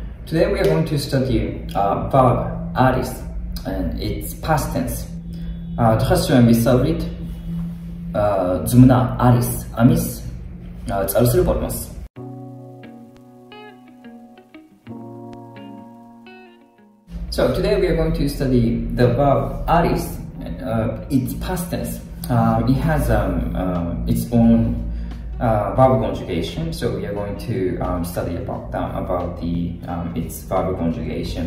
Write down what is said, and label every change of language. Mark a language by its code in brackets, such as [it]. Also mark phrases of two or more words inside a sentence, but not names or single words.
[en] Today we are going to study verb aris and its past tense. [ka] დღესვე ვისწავლით ძმნა არის ამის წარსულ ფორმას. [en] So today we are going to study the verb aris and its past tense. It has its own verb conjugation, so we are going to study about its verb conjugation.